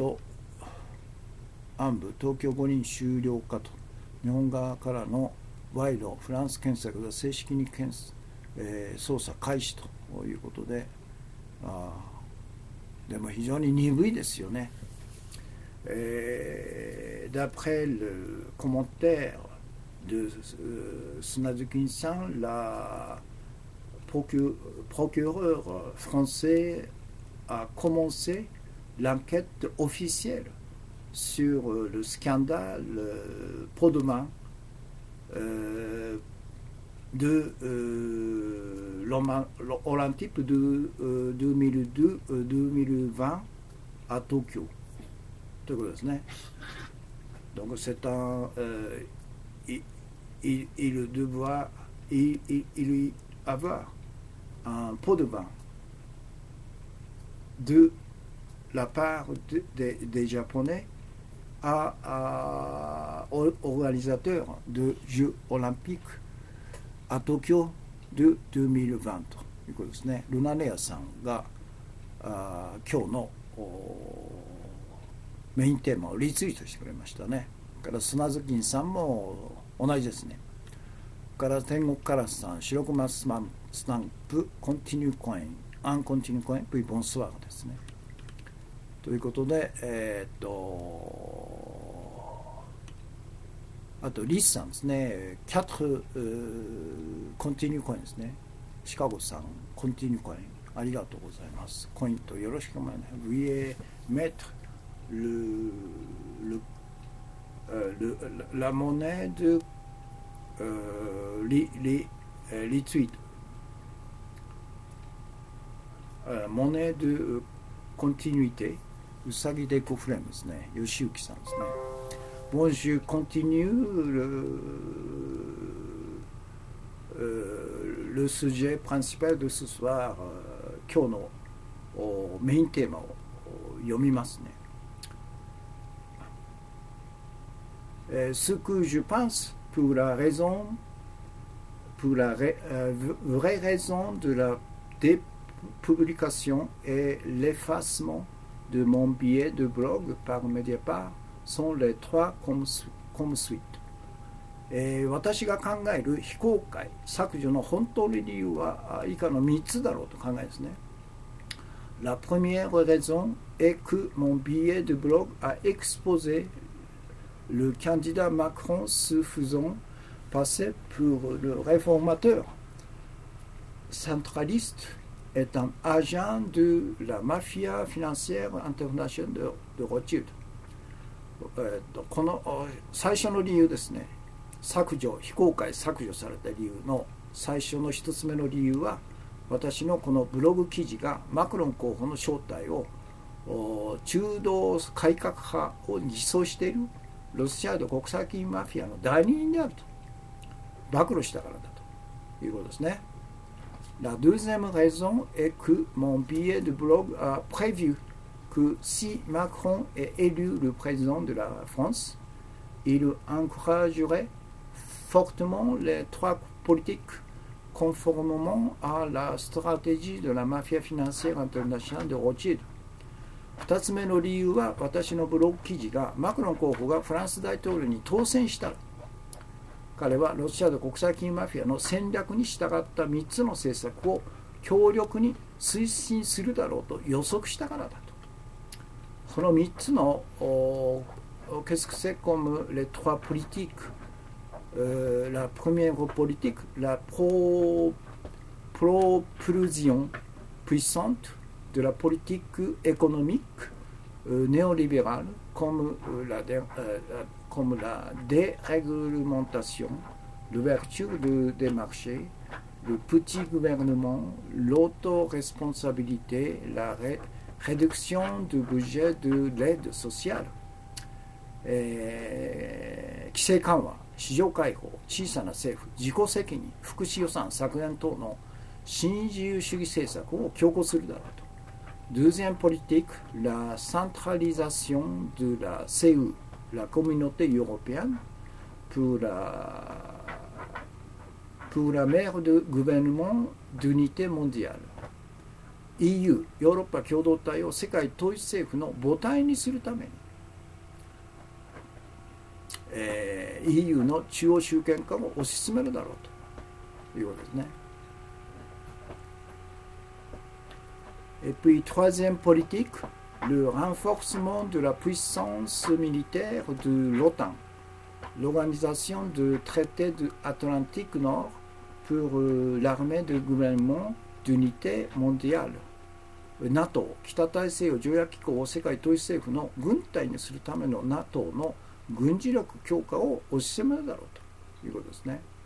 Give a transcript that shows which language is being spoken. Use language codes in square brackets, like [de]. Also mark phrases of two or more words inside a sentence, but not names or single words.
[ja] 暗部東京五輪終了かと。日本側からの賄賂、フランス検察が正式に捜査開始ということで、でも非常に鈍いですよ [fr] ね。D'après le commentaire de Sunazuki-san, la procureur français a commencé l'enquête officielle sur le scandale Prodomain de l'Olympique de 2020 à Tokyo. [ja] ということですね。 [fr] Donc c'est un il doit avoir un pot de vin de la part des Japonais aux organisateurs de Jeux olympiques à Tokyo de 2020 [ja] ということですね。ルナネアさんが今日のメインテーマをリツイートしてくれましたね。から砂月金さんも同じですね。から天国カラスさん、白熊スタンプ、コンティニューコイン、アンコンティニューコイン、プイボンスワーガですね。ということで、あとリスさんですね、キャットコンティニューコインですね。シカゴさん、コンティニューコイン、ありがとうございます。コインとよろしくお願いします。 [fr] Veuillez mettre la monnaie de les tweets, monnaie de continuité, [ja] うさぎでコフレームですね。吉行さんですね。 [fr] Bon, je continue le sujet principal de ce soir, [ja] 今日のメインテーマを読みますね。 [fr] Ce que je pense pour la vraie raison de la dépublication et l'effacement de mon billet de blog par Mediapart sont les trois comme suite。 [ja] 私が考える非公開削除の本当の理由は以下の3つだろうと考えですね。 [fr] La première raison est que mon billet de blog a exposé le candidat Macron se faisant passer pour le réformateur centraliste est un agent de la mafia financière internationale de Rothschild。 [ja] この最初の理由ですね。非公開削除された理由の最初の一つ目の理由は、私のこのブログ記事がマクロン候補の正体を中道改革派を偽装しているロシアード国際金マフィアの代理人であると暴露したからだということですね。 [fr] La deuxième raison est que mon billet de blog a prévu que si Macron est élu le président de la France, il encouragerait fortement les trois politiques conformément à la stratégie de la mafia financière internationale de Rothschild。 [ja] 2 つ目の理由は、私のブログ記事がマクロン候補がフランス大統領に当選したら、彼はロシアの国際金マフィアの戦略に従った3つの政策を強力に推進するだろうと予測したからだと。その3つの [fr] qu'est-ce que c'est comme les trois politiques, la première politique, la propulsion puissante de la politique économique néolibérale comme la déréglementation, l'ouverture des marchés, le petit gouvernement, l'autoresponsabilité, la réduction du budget de l'aide sociale。 [ja] 規制緩和、市場開放、小さな政府、自己責任、福祉予算削減等の新自由主義政策を強行するだろうと。 [fr] Deuxième politique, la centralisation de la CE, la communauté européenne, pour la mère de gouvernement d'unité mondiale。EU、 [ja] ヨーロッパ共同体を世界統一政府の母体にするために、EU の中央集権化を推し進めるだろうということですね。 [fr] Et puis, troisième politique, le renforcement de la puissance militaire de l'OTAN, l'organisation de traité de Atlantique Nord pour l'armée de gouvernement d'unité mondiale。 [ja] NATO、北大西洋条約機構を世界統一政府の軍隊にするための NATO の軍事力強化を推し進めるだろうということですね。